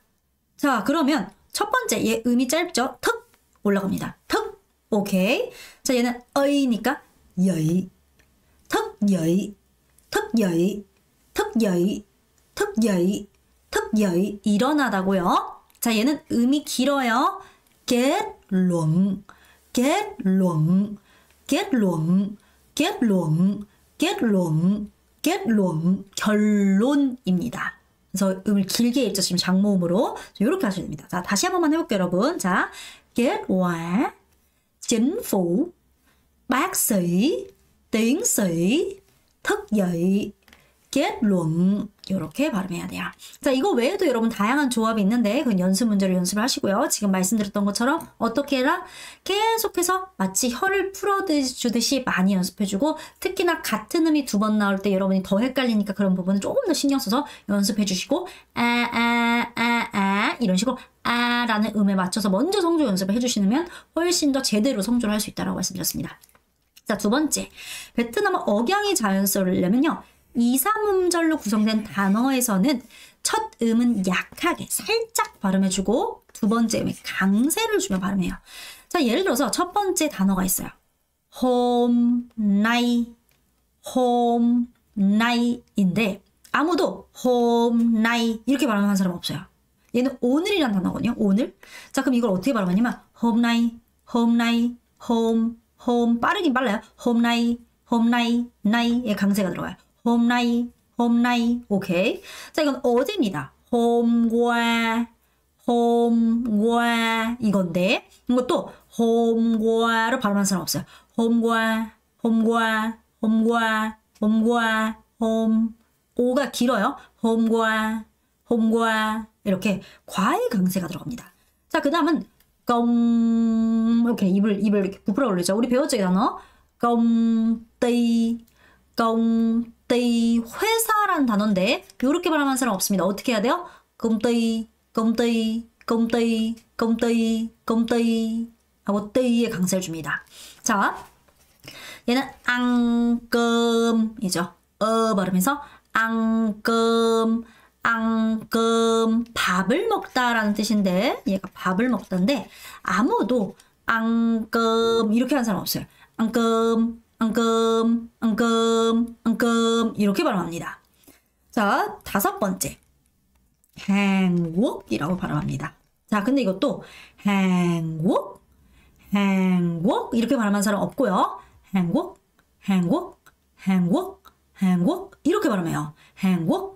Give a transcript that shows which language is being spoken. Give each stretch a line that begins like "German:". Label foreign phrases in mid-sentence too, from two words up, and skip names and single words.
Korean: 자, 그러면 첫 번째 얘 음이 짧죠? 턱 올라갑니다. 턱. 오케이. 자, 얘는 어이니까 여이. 턱 여이. 턱 여이. 턱 여이. 턱 여이. 턱 여이. 일어나다고요. 자, 얘는 음이 길어요.
Vietnamese: kết luận. kết luận. kết luận. kết luận. kết luận. kết luận.
Korean: 결론입니다. 그래서 음을 길게 읽죠. 지금 장모음으로. 이렇게 하셔야 됩니다. 자, 다시 한 번만 해볼게요, 여러분. 자,
Vietnamese: kết quả, chính phủ, bác sĩ, tiến sĩ, thức dậy, kết luận.
Korean: 이렇게 발음해야 돼요. 자, 이거 외에도 여러분 다양한 조합이 있는데 그건 연습 문제로 연습을 하시고요. 지금 말씀드렸던 것처럼 어떻게 해라? 계속해서 마치 혀를 풀어주듯이 많이 연습해주고 특히나 같은 음이 두 번 나올 때 여러분이 더 헷갈리니까 그런 부분은 조금 더 신경 써서 연습해주시고 이런 식으로 라는 음에 맞춰서 먼저 성조 연습을 해주시면 훨씬 더 제대로 성조를 할 수 있다고 말씀드렸습니다. 자, 두 번째. 베트남어 억양이 자연스러우려면요. 2, 3음절로 구성된 단어에서는 첫 음은 약하게 살짝 발음해주고 두 번째 음에 강세를 주며 발음해요. 자, 예를 들어서 첫 번째 단어가 있어요.
Vietnamese: hôm nay, hôm nay인데 아무도 hôm nay
Korean: 이렇게 발음하는 사람 없어요. 얘는 오늘이란 단어거든요. 오늘. 자, 그럼 이걸 어떻게 발음하냐면
Vietnamese: hôm nay, hôm nay, hôm
Korean: 빠르긴 빨라요.
Vietnamese: hôm nay, hôm nay,
Korean: nay에 강세가 들어가요.
Vietnamese: hôm nay, hôm nay.
Korean: 오케이. 자, 이건 어제입니다.
Vietnamese: hôm qua, hôm qua
Korean: 이건데 이것도
Vietnamese: hôm qua로
Korean: 발음하는 사람 없어요.
Vietnamese: hôm qua, hôm qua, hôm qua, hôm qua, hôm
Korean: 오가 길어요.
Vietnamese: hôm qua, hôm qua
Korean: 이렇게 과의 강세가 들어갑니다. 자, 그 다음은 이렇게 입을 이렇게 부풀어 올리죠. 우리 배웠죠, 이 단어.
Vietnamese: công ty
Korean: 회사라는 단어인데 이렇게 발음하는 사람 없습니다. 어떻게 해야 돼요?
Vietnamese: công ty
Korean: 하고 띠에 강세를 줍니다. 자, 얘는
Vietnamese: ăn cơm이죠.
Korean: 발음해서
Vietnamese: ăn cơm
Korean: 밥을 먹다라는 뜻인데 얘가 밥을 먹다인데 아무도
Vietnamese: ăn cơm
Korean: 이렇게 하는 사람 없어요.
Vietnamese: ăn cơm
Korean: 이렇게 발음합니다. 자, 다섯 번째. 한국이라고 발음합니다. 자, 근데 이것도 한국 이렇게 발음하는 사람 없고요. 한국 이렇게 발음해요. 한국.